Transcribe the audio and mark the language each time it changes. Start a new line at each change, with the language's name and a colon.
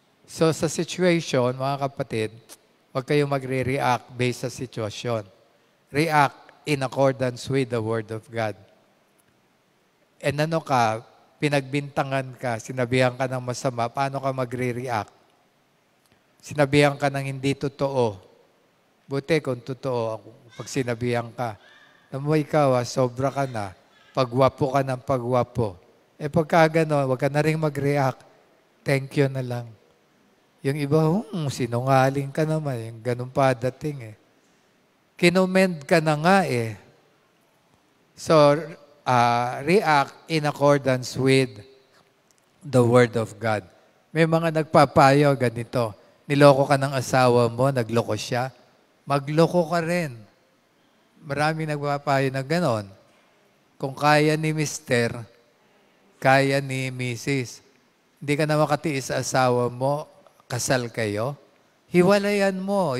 Filipino: So sa situation, mga kapatid, huwag kayong magre-react based sa sitwasyon.
English: React in accordance with the Word of God.
Filipino: And ano ka, pinagbintangan ka, sinabihan ka ng masama, paano ka magre-react? Sinabihan ka ng hindi totoo. Buti kung totoo, pag sinabihan ka, naman ikaw, sobra ka na, pagwapo ka ng pagwapo. Pagka gano'n, huwag ka na rin mag-react.
English: Thank you
Filipino: na lang. Yung iba, sinungaling ka naman. Yung ganun pa dating eh. Kinumend ka na nga eh.
English: So, react in accordance with the Word of God.
Filipino: May mga nagpapayo ganito. Niloko ka ng asawa mo, nagloko siya. Magloko ka rin. Maraming nagpapayo na ganon. Kung kaya ni Mister, kaya ni Mrs. Hindi ka na makatiis sa asawa mo, kasal kayo, hiwalayan mo.